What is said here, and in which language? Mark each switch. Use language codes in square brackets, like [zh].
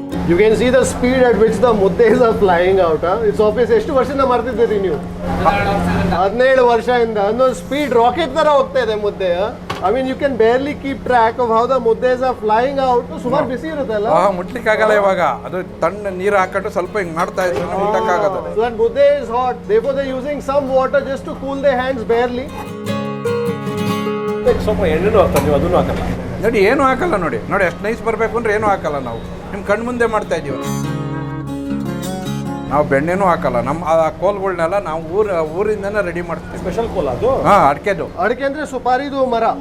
[en] You can see the speed at which the muddes are flying out. Huh? It's obvious. [kn] ಎಷ್ಟು ವರ್ಷದಿಂದ ಮಾಡ್ತಿದ್ದೀರಿ ನೀವು? 17 ವರ್ಷದಿಂದ. ಅನ್ನೋ ಸ್ಪೀಡ್ ರಾಕೆಟ್ ತರ ಹೋಗ್ತಾ ಇದೆ ಮುದ್ದೆ. [en] I mean, you can barely keep track of how the muddes are flying out. [kn] ಸುಮಾರು ಬಿಸಿ ಇರುತ್ತಲ್ಲ? ಮುಟ್ಲಿಕ್ಕೆ ಆಗಲ್ಲ ಇವಾಗ. ಅದು ತಣ್ಣ ನೀರು ಹಾಕೊಂಡು ಸ್ವಲ್ಪ ಹಿಂಗ್ ಮಾಡ್ತಾ ಇದ್ರೆ ಮುಟ್ಟಕ್ಕಾಗಲ್ಲ. [en] So that mudde is hot. Therefore, they're using some water just to cool their hands barely. [kn] ಸ್ವಲ್ಪ ಎಣ್ಣೆನೂ ಹಾಕ್ತಾರೆ ನೀವು, ಅದನ್ನು ಹಾಕಲ್ಲ. ನೋಡಿ ಏನು ಹಾಕಲ್ಲ ನೋಡಿ ಎಷ್ಟು ನೈಸ್ ಬರಬೇಕು ಅಂದ್ರೆ ಏನು ಹಾಕಲ್ಲ ನಾವು. ನಿಮ್ಮ ಕಣ್ಣು ಮುಂದೆ ಮಾಡ್ತಾ ಇದ್ದೀವಿ. ನಾವು ಬೆಣ್ಣೆನೂ ಹಾಕಲ್ಲ. ನಮ್ಮ ಆ ಕೋಲ್ಗಳನ್ನೆಲ್ಲ ನಾವು ಊರಿಂದನೇ ರೆಡಿ ಮಾಡ್ತೀವಿ. ಸ್ಪೆಷಲ್ ಕೋಲ್ ಅದು? ಹಾಂ, ಅಡಿಕೆದು. ಅಡಿಕೆ ಅಂದರೆ ಸುಪಾರಿದು ಮರ.